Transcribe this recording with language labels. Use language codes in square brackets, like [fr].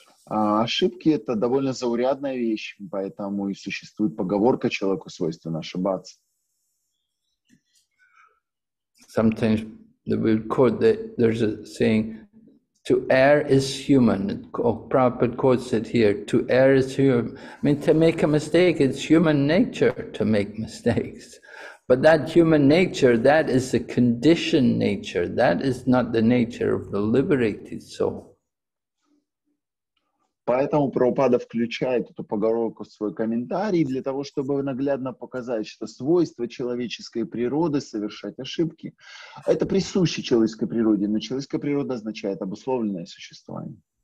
[ru] Ошибки — это довольно заурядная вещь, поэтому и существует поговорка «человеку свойственно ошибаться». [en] Sometimes we would quote that there's a saying, to err is human. Prabhupada quotes it here, to err is human. I mean, to make a mistake, it's human nature to make mistakes. But that human nature, that is the conditioned nature. That is not the nature of the liberated soul. [ru] Поэтому Прабхупада включает эту поговорку в свой комментарий для того, чтобы наглядно показать, что свойство человеческой природы совершать ошибки — это присуще человеческой природе, но человеческая природа означает обусловленное существование.